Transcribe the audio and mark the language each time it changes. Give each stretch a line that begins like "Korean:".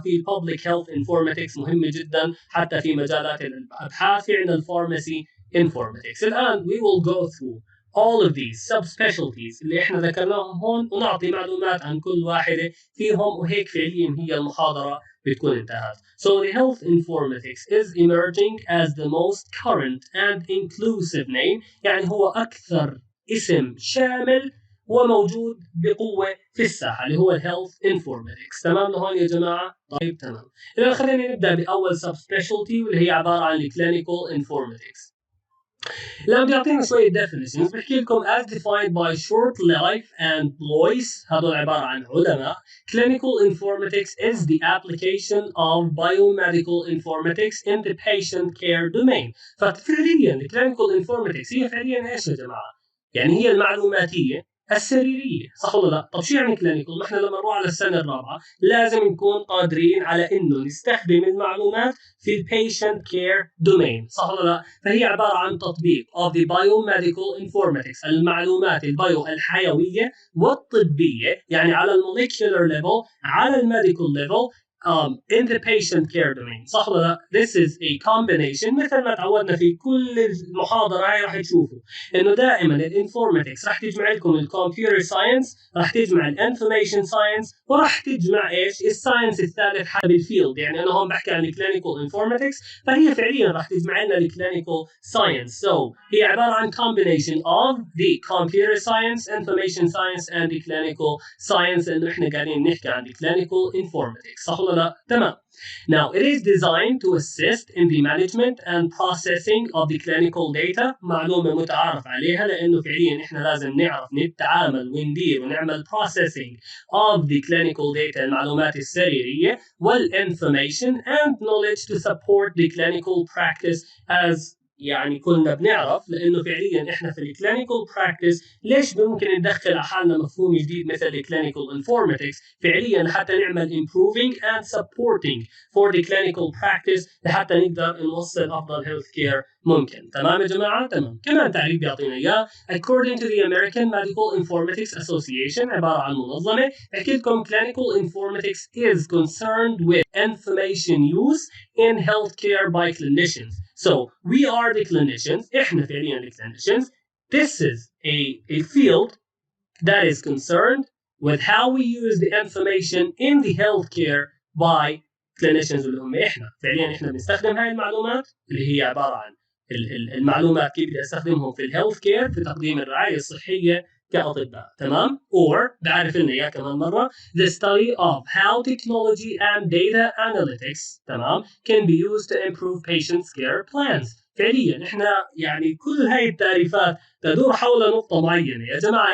Arabic: في الببليك هيلث انفورماتكس مهمة جدا حتى في مجالات الابحاث. في عندنا الفارماسي انفورماتكس. الان
English: we will go through all of these subspecialties
Arabic: اللي احنا ذكرناهم هون، ونعطي معلومات عن كل واحدة فيهم، وهيك فعليا هي المحاضرة بتكون انتهت.
English: So the health informatics is emerging as the most current and inclusive name،
Arabic: يعني هو أكثر اسم شامل وموجود بقوة في الساحة اللي هو الهيلث انفورماتكس. تمام لهون يا جماعة؟ طيب تمام. إذا خلينا نبدأ بأول سب سبيشالتي واللي هي عبارة عن الكلينيكال انفورماتكس. لما بيعطينا شوية definitions بحكي لكم
English: as defined by short life and Blois،
Arabic: هذول عبارة عن علماء.
English: Clinical informatics is the application of biomedical informatics in the patient care domain.
Arabic: ففعليا clinical informatics هي فعليا ايش يا جماعة؟ يعني هي المعلوماتية السريرية. صح ولا لا؟ طب شو يعني كلينيكال؟ ما احنا لما نروح على السنة الرابعة لازم نكون قادرين على انه نستخدم المعلومات في البيشنت كير دومين. صح ولا لا؟ فهي عبارة عن تطبيق
English: of the biomedical informatics،
Arabic: المعلومات البايو الحيوية والطبية، يعني على الموليكولر ليفل، على الميديكال ليفل،
English: in the patient care domain.
Arabic: صح ولا لا؟
English: This is a combination
Arabic: مثل ما تعودنا في كل المحاضرة هاي راح تشوفوا إنه دائما الانفورماتكس راح تجمع لكم الكمبيوتر ساينس، راح تجمع الانفورميشن ساينس، وراح تجمع ايش؟ الساينس الثالث حسب الفيلد. يعني أنا هون بحكي عن الكلينيكال انفورماتكس، فهي فعليا راح تجمع لنا الكلينيكال ساينس.
English: So
Arabic: هي عبارة عن
English: combination of the computer science, information science and the clinical science.
Arabic: إنه إحنا قاعدين نحكي عن
English: the clinical informatics.
Arabic: صح ولا لا؟ تمام.
English: Now, it is designed to assist in the management and processing of the clinical data.
Arabic: معلومة متعارف عليها لأنه فعليا إحنا لازم نعرف نتعامل وندير ونعمل
English: processing of the clinical data،
Arabic: المعلومات السريرية وال
English: information and knowledge to support the clinical practice.
Arabic: as يعني كلنا بنعرف لانه فعليا احنا في الكلينيكال براكتس ليش ممكن ندخل على حالنا مفهوم جديد مثل الكلينيكال انفورماتكس فعليا لحتى نعمل
English: improving and supporting for the clinical practice
Arabic: لحتى نقدر نوصل افضل health care ممكن. تمام يا جماعه؟ تمام. كمان تعريف بيعطينا اياه
English: according to the American Medical Informatics Association،
Arabic: عباره عن منظمه بحكي لكم
English: clinical informatics is concerned with information use in healthcare by clinicians. So we are the clinicians.
Arabic: إحنا فعليا
English: the clinicians. This is a field that is concerned with how we use the information in the healthcare by clinicians
Arabic: اللي هم إحنا. فعليا إحنا بنستخدم هاي المعلومات اللي هي عبارة عن المعلومات كيف بدي استخدمهم في الهيلث كير في تقديم الرعاية الصحية كأطباء. تمام.
English: or
Arabic: بعرف لنا إياه كمان مرة
English: the study of how technology and data analytics تمام can be used to improve patients' care plans.
Arabic: فعليا احنا يعني كل هاي التعريفات تدور حول نقطة معينة يا جماعة.